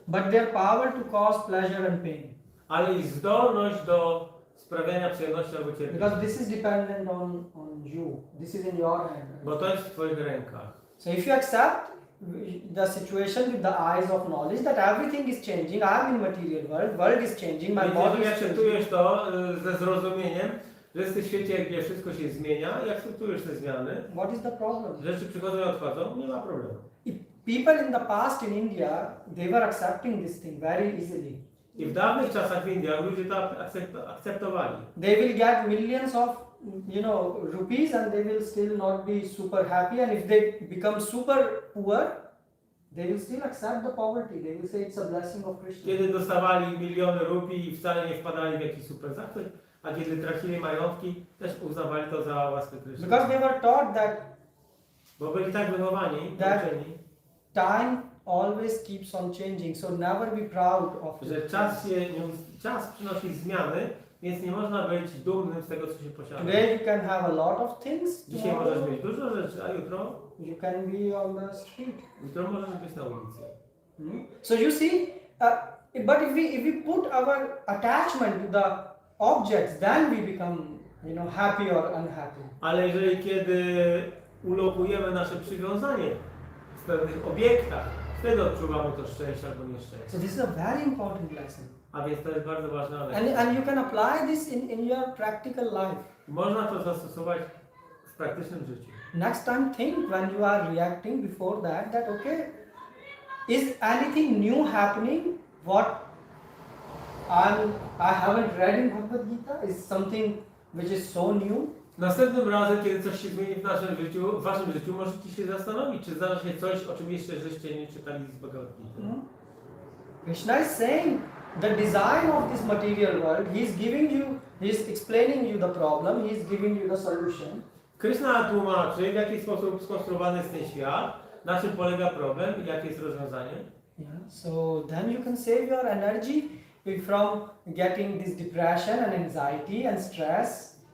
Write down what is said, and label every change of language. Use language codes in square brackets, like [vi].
[en] But their power to cause pleasure and pain. [pl] ale ich zdolność do sprawiania przyjemności albo cierpienia. [en] Because this is dependent on you. This is in your hand. [pl] Bo to jest w Twoich rękach. [en] So if you accept the situation with the eyes of knowledge that everything is changing, I'm in material world is changing, my [pl] Więc [en] body [pl] jeżeli [en] is changing. [pl] akceptujesz to ze zrozumieniem, że jesteś w świecie, gdzie wszystko się zmienia i akceptujesz te zmiany, [en] What is the problem? [pl] rzeczy przychodzą i odchodzą, nie ma problemu. [en] People in the past in India, they were accepting this thing very easily. [pl] I w dawnych czasach w Indiach ludzie to akceptowali. [en] They will get millions of, you know, rupees and they will still not be super happy, and if they become super poor, they will still accept the poverty. They will say it's a blessing of Krishna. [pl] Kiedy dostawali miliony rupii i wcale nie wpadali w jakiś super zachwyt, a kiedy tracili majątki, też uznawali to za łaskę Krishna. [en] Because they were taught that [pl] Bo byli tak wychowani, nauczeni, [en] time always keeps on changing, so never be proud of [pl] że [en] it. [pl] czas przynosi zmiany, więc nie można być dumnym z tego, co się posiada. [en] Today you can have a lot of things. [pl] Dzisiaj [en] Tomorrow [pl] możesz mieć dużo rzeczy, a jutro [en] you can be on the street. [pl] możesz być na ulicy. [en] So you see, but if we put our attachment to the objects, then we become, you know, happy or unhappy. [pl] Ale jeżeli kiedy ulokujemy nasze przywiązanie w pewnych obiektach, wtedy odczuwamy to szczęście albo nieszczęście. [en] So this is a very important lesson. [pl] A więc to jest bardzo ważna lekcja. [en] And you can apply this in your practical life. [pl] Można to zastosować w praktycznym życiu. [en] Next time think when you are reacting before that okay, is anything new happening? What I haven't read in BhagavadGita is something which is so new. [pl] Następnym razem, kiedy coś się zmieni w naszym życiu, w waszym życiu, możecie się zastanowić, czy zdarza się coś, o czym jeszcze żeście nie czytali z BhagavadGita. [en] Krishna is saying the design of this material world, he is explaining you the problem, he is giving you the solution. [pl] Krishna tłumaczy, w jaki sposób skonstruowany jest ten świat, na czym polega problem i jakie jest rozwiązanie. [en] Yeah, so then you can save your energy from getting this depression and anxiety and stress.